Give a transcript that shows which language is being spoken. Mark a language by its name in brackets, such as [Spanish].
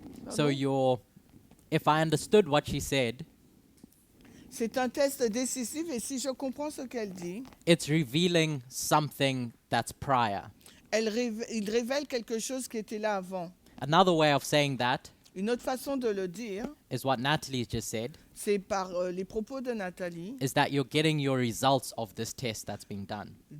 [English] So if I understood what she said, [French] C'est un test décisif et si je comprends ce qu'elle dit, [English] it's revealing something that's prior. [French] il révèle quelque chose qui était là avant. [English] Another way of saying that [French] Une autre façon de le dire, [English] is what Natalie just said, [French] c'est par les propos de Nathalie. [English] is that you're getting your results of this test that's being done.